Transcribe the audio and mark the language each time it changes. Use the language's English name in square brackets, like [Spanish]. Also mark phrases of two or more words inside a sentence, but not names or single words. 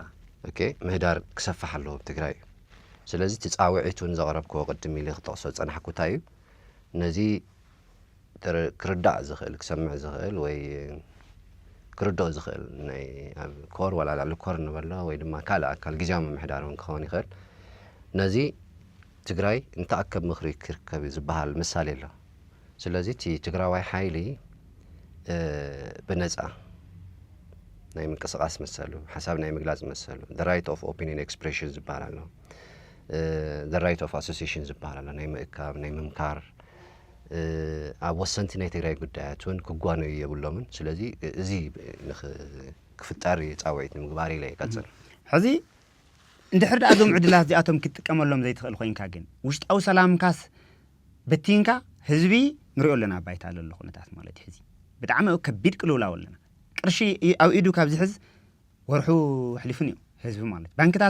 [Tigrinya] ኦኬ ምህዳር ክሰፋሕ ኣለዎ ትግራይ ስለዚ ትጻውዒቱን ዘቕረብክዎ ቅድም ኢለ ክጠቕሶ ፀናሕኩታ እዩ ነዚ ክርዳእ ዝኽእል ክሰምዕ ዝኽእል ወይ ክርድኦ ዝኽእል ናይ ኣብ ኮር ወላ ላዕሊ ኮር ንበሎ ወይ ድማ ካልእ ኣካል ግዜያዊ ምምሕዳር እውን ክኸውን ይኽእል ነዚ ትግራይ እንተኣከብ ምኽሪ ክርከብ ዝበሃል ምሳሌ ኣሎ ስለዚ እቲ ትግራዋይ ሓይሊ ብነፃ ናይ ምንቅስቓስ መሰሉ ሓሳብ ናይ ምግላፅ መሰሉ [English] the right of opinion expression [Tigrinya] ዝበሃል ኣሎ [English] the right of association [Tigrinya] ዝበሃል ኣሎ ናይ ምእካብ ናይ ምምካር ኣብ ወሰንቲ ናይ ትግራይ ጉዳያት እውን ክጓነዩ የብሎምን ስለዚ እዚ ክፍጣር ጻውዒት ንምግባር ኢለ ይቀጽል ሕዚ እንድሕር ደኣ ዞም ዕድላት እዚኣቶም ክትጥቀመሎም ዘይትኽእል ኮይንካ ግን ውሽጣዊ ሰላምካስ በቲንካ ህዝቢ ንሪኦ ኣለና ባይታ ኣሎ ኩነታት ማለት እዩ ሕዚ ብጣዕሚ ከቢድ ቅልውላው ኣለና ቅርሺ ኣብ ኢዱ ካብ ዝሕዝ ወርሑ ሕሊፉን እዩ ህዝቢ ማለት ባንክታት